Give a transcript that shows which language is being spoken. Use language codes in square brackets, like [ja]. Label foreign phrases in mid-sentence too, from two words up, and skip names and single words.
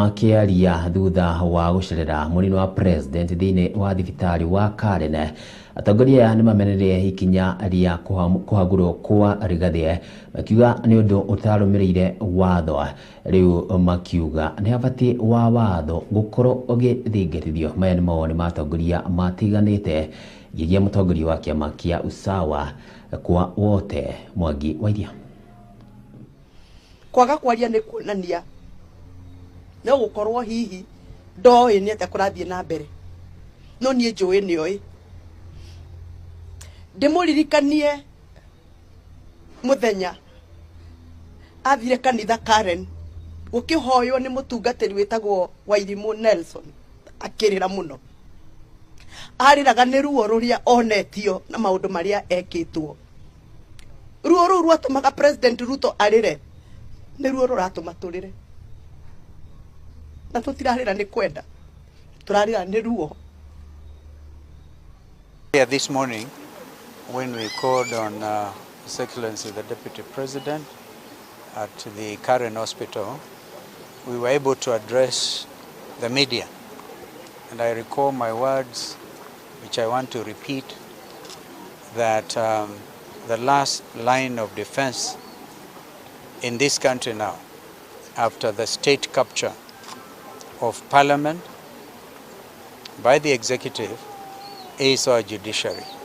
[ki] makiaria thutha wa gucerera munini wa president thiini wa thibitari wa Karen atongoria nĩ mamenereire ikinya rĩa kũhagũrwo kwa Rigathi makiuga nĩ ũndũ ũtarũmĩrĩire watho. Rĩu makiuga nĩ abatiĩ wa watho gũkorwo ũgĩthingĩrĩrio. Maya nĩ mawoni ma atongoria matiganĩte nginya mũtongoria wa kĩama kĩa Usawa kwa wote Mwangi wa Iria. Kwaga kwaria nĩ kuonania no gũkorwo hihi ndoĩ nĩ atĩa kũrathiĩ na mbere, no niĩ njũĩ nĩoĩ. Ndĩmũririkanie mũthenya athire kanitha Karen gũkĩhoywo nĩ mũtungatĩri wĩtagwo Wairimũ Nelson, akĩrĩra mũno, arĩraga nĩ ruo rũrĩa onetio na maũndũ marĩa ekĩtwo. Ruo rũu rwatũmaga President Ruto arĩre nĩ ruo rũratũma tũrĩre, na tũtirarĩra nĩ kwenda, tũrarĩra nĩ ruo. [en] This morning, when we called on His Excellency the Deputy President at the Karen Hospital, we were able to address the media. And I recall my words, which I want to repeat, that the last line of defense in this country now, after the state capture of Parliament by the executive, is our judiciary.